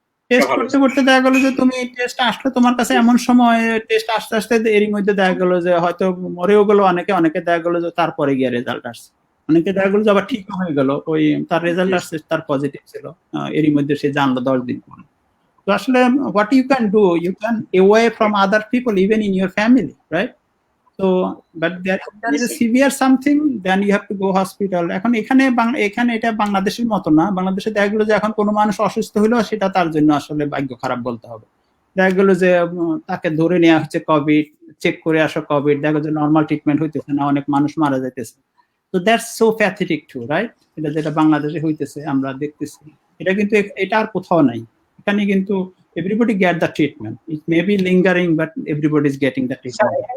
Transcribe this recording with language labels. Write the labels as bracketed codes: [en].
[bn] Test করতে করতে দেখা গেল যে তুমি টেস্ট আসলে তোমার কাছে এমন সময়, টেস্ট আসতে আসতে এরই মধ্যে দেখা গেল যে হয়তো মরেও গেল অনেকে দেখা গেল যে তারপরে গিয়ে রেজাল্ট আসছে, অনেকে দেখা গেল যে আবার ঠিক হয়ে গেল, ওই তার রেজাল্ট আসছে, তার পজিটিভ ছিল, এরই মধ্যে সে জানলো 10 দিন পরে। [en] তো আসলে what you can do, you can away from other people even in your family, right? So but there is a severe something, then you have to go hospital. [bn] এখন এখানে এটা বাংলাদেশের মতো না। বাংলাদেশে দেখা গেল যে এখন কোনো মানুষ অসুস্থ হলো, সেটা তার জন্য আসলে ভাগ্য খারাপ বলতে হবে। দেখা গেল যে তাকে ধরে নেওয়া হচ্ছে কোভিড, চেক করে আসো কোভিড, দেখা গেল যে নর্মাল ট্রিটমেন্ট হইতেছে না, অনেক মানুষ মারা যাইতেছে। তো [en] That's so pathetic too, right? [bn] এটা যেটা বাংলাদেশে হইতেছে আমরা দেখতেছি, এটা কিন্তু এটা আর কোথাও নাই। এখানে কিন্তু [en] everybody get the treatment. It may be lingering, but everybody is getting the treatment.